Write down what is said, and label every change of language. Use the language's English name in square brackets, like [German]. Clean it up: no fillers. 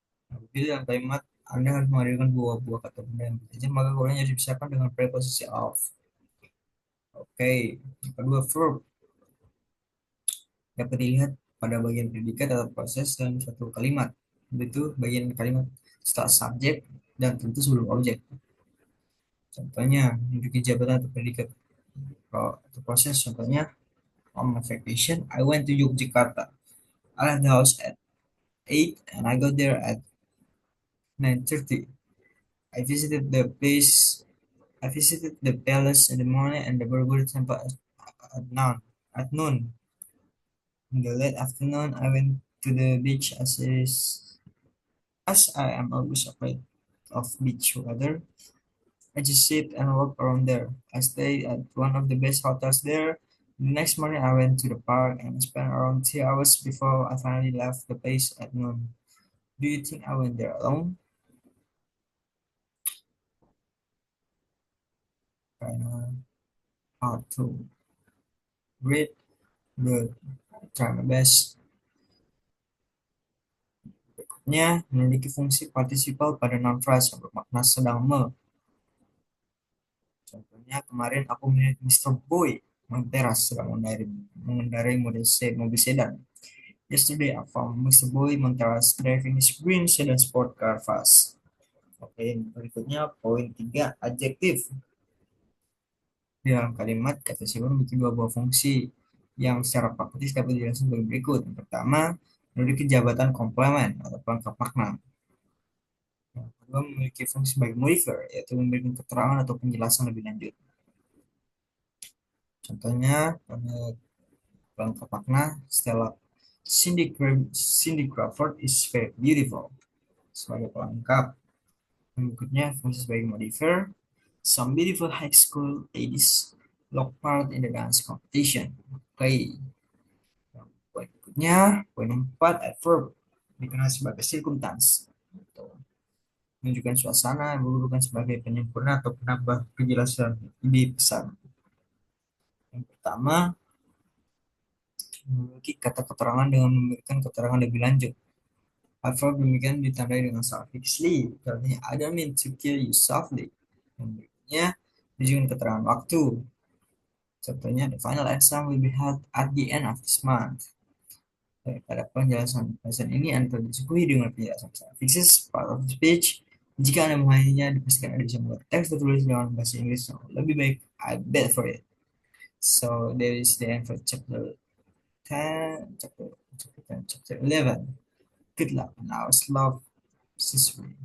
[Indonesian] Apabila dalam kalimat Anda harus menghadirkan buah-buah kata benda yang bekerja, maka keduanya harus dipisahkan dengan preposisi of. Oke, yang kedua, verb dapat dilihat pada bagian predikat atau proses dalam satu kalimat. Itu bagian kalimat setelah subjek dan tentu sebelum objek. Contohnya, menduduki jabatan atau predikat atau proses. Contohnya, [English] on my vacation, I went to Yogyakarta. I left the house at 8 and I got there at 9:30. I visited the place. I visited the palace in the morning and the Borobudur temple at noon. At noon. In the late afternoon, I went to the beach as is. As I am always afraid of beach weather, I just sit and walk around there. I stayed at one of the best hotels there. The next morning, I went to the park and spent around 2 hours before I finally left the place at noon. Do you think I went there alone? Kinda hard to read, but try my best. [Indonesian] Nya memiliki fungsi partisipal pada noun phrase yang bermakna sedang Contohnya kemarin aku melihat Mr. Boy menteras sedang mengendarai mobil sedan. [English] Yesterday I found Mr. Boy Monteras driving his green sedan sport car fast. [Indonesian] Oke, berikutnya poin 3 adjektif. Di dalam kalimat, kata sifat memiliki dua buah fungsi yang secara praktis dapat dijelaskan sebagai berikut. Yang pertama, memiliki jabatan komplement atau pelengkap makna. Yang kedua, memiliki fungsi sebagai modifier, yaitu memberikan keterangan atau penjelasan lebih lanjut. Contohnya, pada pelengkap makna, Stella Cindy Crawford [English] is very beautiful. [Indonesian] Sebagai pelengkap. Berikutnya, fungsi sebagai modifier. [English] Some beautiful high school ladies look part in the dance competition. [Indonesian] Oke, poin berikutnya, poin 4, adverb dikenal sebagai circumstance. Menunjukkan suasana yang bukan sebagai penyempurna atau penambah kejelasan ide pesan. Yang pertama, memiliki kata keterangan dengan memberikan keterangan lebih lanjut. Adverb demikian ditandai dengan suffixly. Artinya, [English] I don't mean to kill you softly. [Indonesian] Yang berikutnya, menunjukkan keterangan waktu. Contohnya, [English] the final exam will be held at the end of this month. [Indonesian] Pada penjelasan ini Anda disuguhi dengan penjelasan [English] suffixes part of the speech. [Indonesian] Jika Anda memahaminya, dipastikan Anda bisa membuat teks tertulis dengan bahasa Inggris yang lebih baik. [English] I bet for it. So, there is the end for chapter 10, chapter 10, chapter 11. Good luck and ours love, Sister.